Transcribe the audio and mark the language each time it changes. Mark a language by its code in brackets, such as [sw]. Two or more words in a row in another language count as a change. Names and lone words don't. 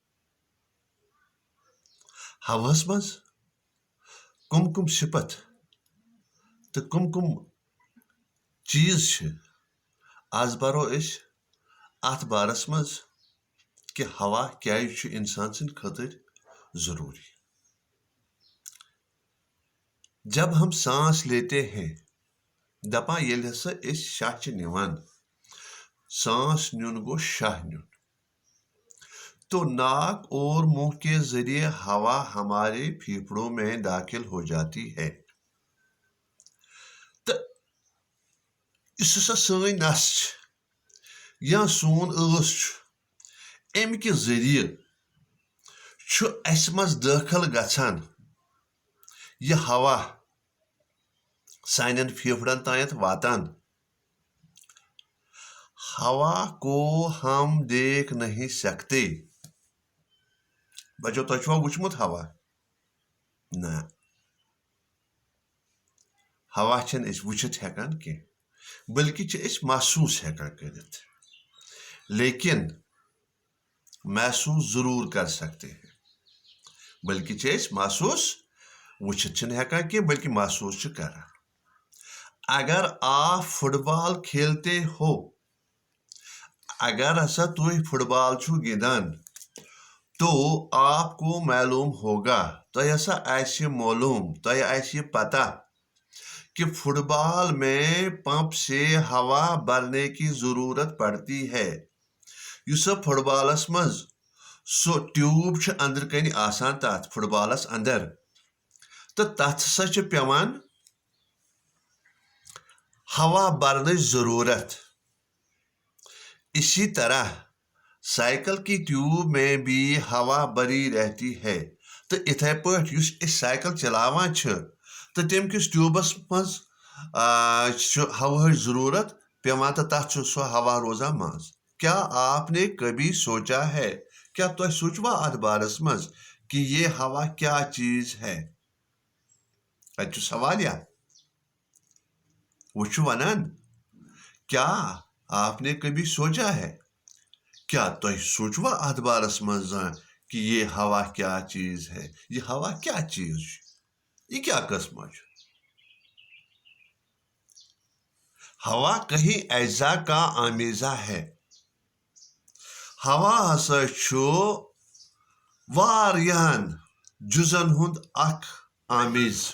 [ks] ہوہَس منٛز کٕم کٕم صِفت تہٕ کٕم کٕم چیٖز چھِ. آز پَرو أسۍ اَتھ بارس منٛز کہِ ہوا کیٛازِ چھُ اِنسان سٕنٛدِ خٲطرٕ ضروٗری. [ur] جب ہم سانس لیتے ہیں [ks] دپان ییٚلہِ ہسا أسۍ شاہ چھِ نِوان سانس نیُن گوٚو شاہ نیُن [ur] تو ناک اور منہ کے ذریعے ہوا ہمارے پھیپھڑوں میں داخل ہو جاتی ہے. [ks] تہٕ یُس ہسا سٲنۍ نس چھِ یا سون ٲس چھُ اَمہِ کہِ ذٔریعہٕ چھُ اَسہِ منٛز دٲخل گژھان یہِ ہوا سانٮ۪ن پھیپھڑن تانٮ۪تھ واتان. [ur] ہوا کو ہم دیکھ نہیں سکتے. [ks] بچو تۄہہِ چھُوا وٕچھمُت ہوا؟ نہ ہوا چھِنہٕ أسۍ وٕچھِتھ ہٮ۪کان کینٛہہ بلکہِ چھِ أسۍ محسوٗس ہٮ۪کان کٔرِتھ. [ur] لیکن محسوٗس ضروٗر کر سکتے ہیں [ks] بلکہِ چھِ أسۍ محسوٗس وٕچھِتھ چھِنہٕ ہٮ۪کان کینٛہہ بلکہِ محسوٗس چھِ کران. [ur] اگر آپ فٹ بال کھیلتے ہو [ks] اگر ہسا تُہۍ فٹ بال چھُو گِنٛدان [ur] تو آپ کو معلوم ہوگا [ks] تۄہہِ ہسا آسہِ معلوم تۄہہِ آسہِ یہِ پتہ [ur] کہ فٹ بال میں پمپ سے ہوا بھرنے کی ضروٗرت پڑتی ہے. [ks] یُس سا فٹ بالس منٛز سُہ ٹیوٗب چھُ أنٛدرٕ کنہِ آسان تتھ فٹ بالس انٛدر تہٕ تتھ ہسا چھِ پیوان ہوا بھرنٕچ ضروٗرت. [ur] اسی طرح سائیکل کی ٹیوب میں بھی ہوا بھری رہتی ہے. [ks] تہٕ اِتھے پٲٹھۍ یُس أسۍ سائیکل چلاوان چھِ تہٕ تَمہِ کِس ٹیوٗبس منٛز چھُ ہوہٕچ ضروٗرت پیوان تہٕ تتھ چھُ سُہ ہوا روزان منٛز. [ur] کیا آپ نے کبھی سوچا ہے [ks] کیا تۄہہِ سوٗنٛچوا اتھ بارس منٛز [ur] کہ یہ ہوا کیا چیٖز ہے؟ [ks] اتہِ چھُ سوال یا وہ چھُ ونان [ur] کیا آپ نے کبھی سوچا ہے [ks] کیا تۄہہِ سوٗنٛچوا اتھ بارس منٛز زانٛہہ [ur] کہ یہ ہوا کیا چیٖز ہے؟ [ks] یہ ہوا کیا چیٖز چھُ؟ یہ کیا قٕسما چھُ؟ [ur] ہوا کہیں اجزا کا آمیزہ ہے. [ks] ہوا ہسا چھُ واریاہن جُزن ہُنٛد اکھ آمیز.